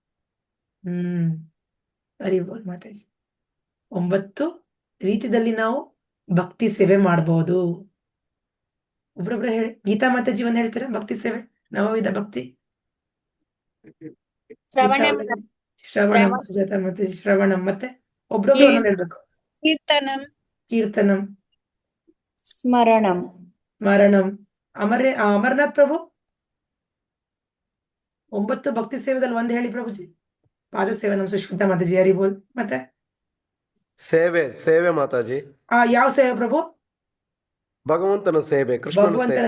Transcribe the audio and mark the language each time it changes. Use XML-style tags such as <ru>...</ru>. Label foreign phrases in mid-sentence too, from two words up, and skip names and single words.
<kn>ಹರಿ ಬೋಲ್ ಮಾತಾಜಿ. 9 ರೀತಿಯಲ್ಲಿ ನಾವು ಭಕ್ತಿ ಸೇವೆ ಮಾಡಬಹುದು. ಒಬ್ರೊಬ್ರು ಹೇಳಿ. ಗೀತಾ ಮಾತಾಜಿ ಒಂದ್ ಹೇಳ್ತೀರಾ ಭಕ್ತಿ ಸೇವೆ? ನವವಿಧ ಭಕ್ತಿ. ಶ್ರವಣಂ, ಶ್ರವಣಂ. ಸುಜಾತ ಮಾತಾಜಿ ಶ್ರವಣಂ. ಮತ್ತೆ ಒಬ್ರೊಬ್ರು ಒಂದೊಂದು ಹೇಳ್ಬೇಕು. ಕೀರ್ತನಂ, ಕೀರ್ತನಂ, ಸ್ಮರಣಂ. ಸ್ಮರಣಂ. ಅಮರನಾಥ್ ಪ್ರಭು 9 ಭಕ್ತಿ ಸೇವೆದಲ್ಲಿ ಒಂದು ಹೇಳಿ ಪ್ರಭುಜಿ. ಪಾದ ಸೇವೆ. ನಮ್ ಸುಷ್ಮಿತಾ ಮಾತಾಜಿ ಹರಿ ಬೋಲ್. ಮತ್ತೆ ಸೇವೆ ಮಾತಾಜಿ. ಯಾವ ಸೇವೆ ಪ್ರಭು? ಭಗವಂತನ ಸೇವೆ, ಕೃಷ್ಣನ ಭಗವಂತನ</kn>